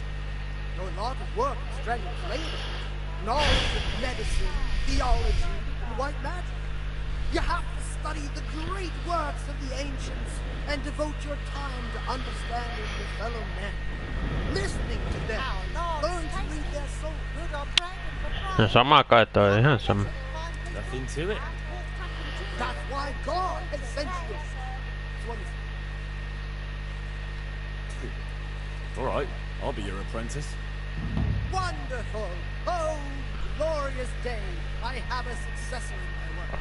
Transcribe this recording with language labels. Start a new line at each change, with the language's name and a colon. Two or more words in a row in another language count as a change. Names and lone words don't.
English: A lot of work and strenuous labor. Knowledge of medicine, theology, and white magic. You have to study the great works of the ancients and devote your time to understanding your fellow men. Listening to them, learn to read their souls.
Finnish: No sama kai toi, ihan sama.
English: Nothing to it. That's why God has sent you. Alright, I'll be your apprentice. Wonderful! Oh, glorious day! I have a successor in my work.